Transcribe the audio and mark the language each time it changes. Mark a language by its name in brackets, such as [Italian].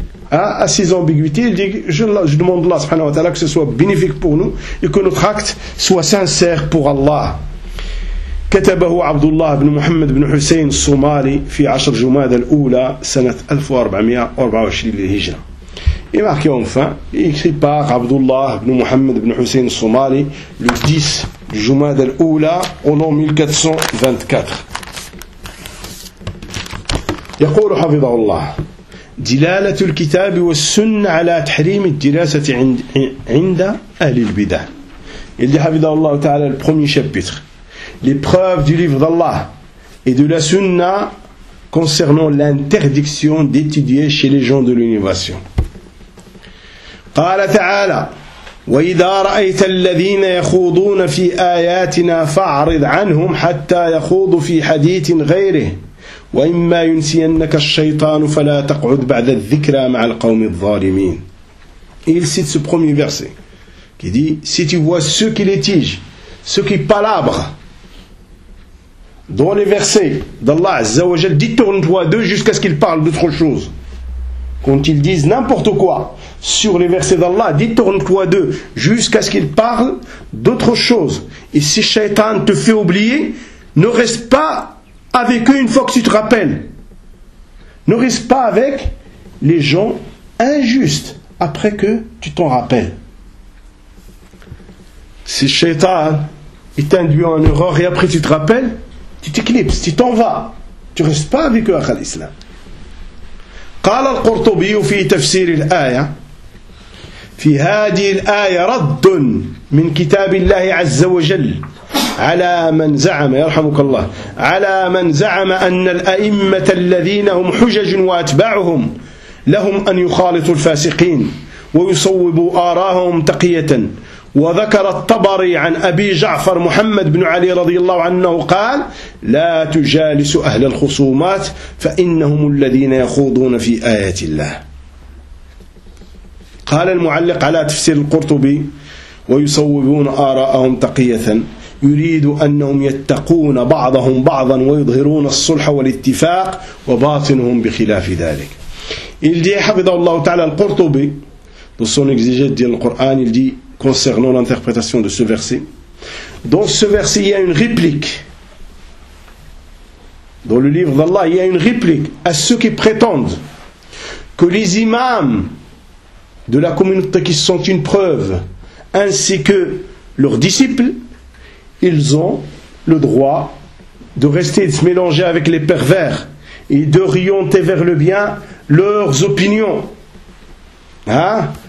[French] à ces ambiguïtés, il dit je demande Allah [Arabic] subhanahu wa ta'ala [French] que ce soit bénéfique pour nous et que notre acte soit sincère pour Allah. [Arabic] كتبه عبد الله بن محمد بن حسين الصومالي في عشر جمادى الأولى سنة 1424 للهجرة. [French] Il marque enfin, écrit par Abdullah ibn Muhammad ibn Hussein Somali le 10 Jumad al-Oula au nom 1424. [Arabic] يقول حفظه الله دلالة الكتاب والسنة على تحريم الدراسة عند أهل البدع. [French] Il dit [Arabic] حفظه الله تعالى [French] le premier chapitre. Les preuves du livre d'Allah et de la Sunna concernant l'interdiction d'étudier chez les gens de l'innovation. [Arabic] قال تعالى وإذا رأيت الذين يخوضون في آياتنا فاعرض عنهم حتى يخوضوا في حديث غيره وإما ينسينك الشيطان فلا تقعد بعد الذكرى مع القوم الظالمين. [French] Il cite ce premier verset qui dit si tu vois ceux qui litigent, ceux qui palabrent dans les versets d'Allah [Arabic] Azza wa Jal, [French] détourne-toi d'eux jusqu'à ce qu'ils parlent d'autre chose. Quand ils disent n'importe quoi sur les versets d'Allah, détourne-toi d'eux jusqu'à ce qu'ils parlent d'autre chose. Et si Shaitan te fait oublier, ne reste pas avec eux une fois que tu te rappelles. Ne reste pas avec les gens injustes après que tu t'en rappelles. Si Shaitan il t'induit en erreur et après tu te rappelles, tu t'éclipses, tu t'en vas. Tu ne restes pas avec eux à l'islam. [Arabic] قال القرطبي في تفسير الآية في هذه الآية رد من كتاب الله عز وجل على من زعم يرحمك الله على من زعم أن الأئمة الذين هم حجج وأتباعهم لهم أن يخالطوا الفاسقين ويصوبوا آراءهم تقية وذكر الطبري عن أبي جعفر محمد بن علي رضي الله عنه قال لا تجالس أهل الخصومات فإنهم الذين يخوضون في آيات الله. قال المعلق على تفسير القرطبي ويصوبون آراءهم تقية يريد أنهم يتقون بعضهم بعضا ويظهرون الصلح والاتفاق وباطنهم بخلاف ذلك. [French] Il dit [Arabic] حفظه الله تعالى [French] القرطبي dans son exégèse du Coran, il dit concernant l'interprétation de ce verset. Dans ce verset, il y a une réplique. Dans le livre d'Allah, il y a une réplique à ceux qui prétendent que les imams de la communauté qui sont une preuve, ainsi que leurs disciples, ils ont le droit de rester et de se mélanger avec les pervers et d'orienter vers le bien leurs opinions. Hein?